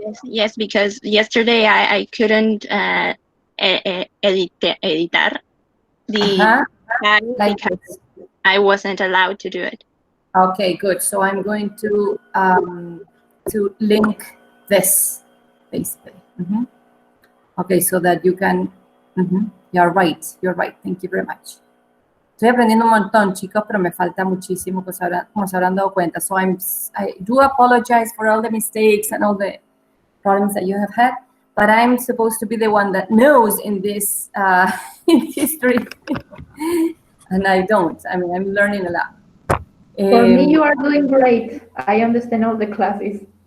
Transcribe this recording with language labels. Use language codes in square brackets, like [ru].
[en] Yes, because yesterday I couldn't editar the file like because this. I wasn't allowed to do it. Okay, good. So I'm going to link this, basically. Okay, so that you can, you're right. Thank you very much. [es] Estoy aprendiendo un montón, chicos, pero me falta muchísimo, como se habrán dado cuenta. [en] So I do apologize for all the mistakes and all the problems that you have had, but I'm supposed to be the one that knows in this in history, and I don't. I mean, I'm learning a lot. For me, you are doing great. I understand all the classes.